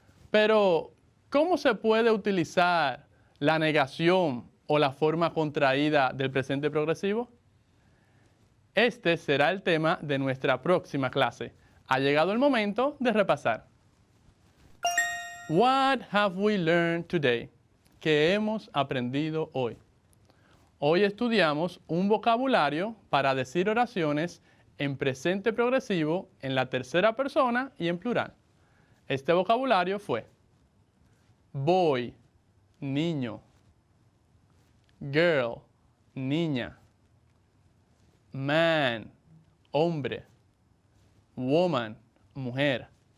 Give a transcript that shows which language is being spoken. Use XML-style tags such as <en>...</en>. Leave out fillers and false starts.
<es>Pero, ¿cómo se puede utilizar la negación o la forma contraída del presente progresivo? Este será el tema de nuestra próxima clase. Ha llegado el momento de repasar.</es> <en>What have we learned today?</en> <es>¿Qué hemos aprendido hoy? Hoy estudiamos un vocabulario para decir oraciones en presente progresivo en la tercera persona y en plural. Este vocabulario fue boy, niño, girl, niña, man, hombre, woman, mujer.</es>